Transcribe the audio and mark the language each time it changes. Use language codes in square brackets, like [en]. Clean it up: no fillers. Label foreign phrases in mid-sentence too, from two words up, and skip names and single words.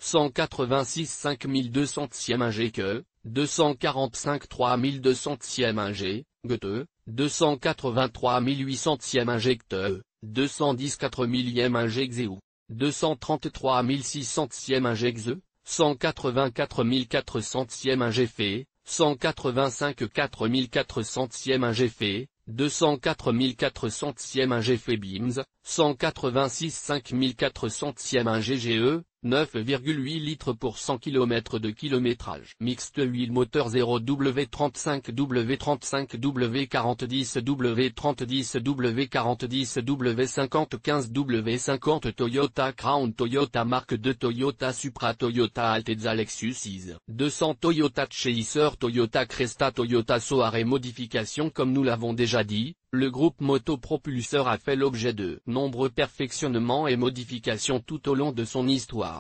[fr] 186 5200e 1 GKE, 245 3200e 1 GTE, 283 800e 1 GTE, 210 4000e 1 GXEU, 233 600e 1 GXE, 184 400e 1 GFE, 185 4400e 1 GFE, 204 400e 1 GFE BIMS, 186 5400e 1 GGE, 9,8 litres pour 100 km de kilométrage. Mixte huile moteur 0W35 W35 W4010 W3010 W4010 W5015 W50 Toyota Crown Toyota marque de Toyota Supra Toyota Altezza Lexus IS 200 Toyota Chaser Toyota Cresta Toyota Soare. Modification. Comme nous l'avons déjà dit, le groupe motopropulseur a fait l'objet de nombreux perfectionnements et modifications tout au long de son histoire.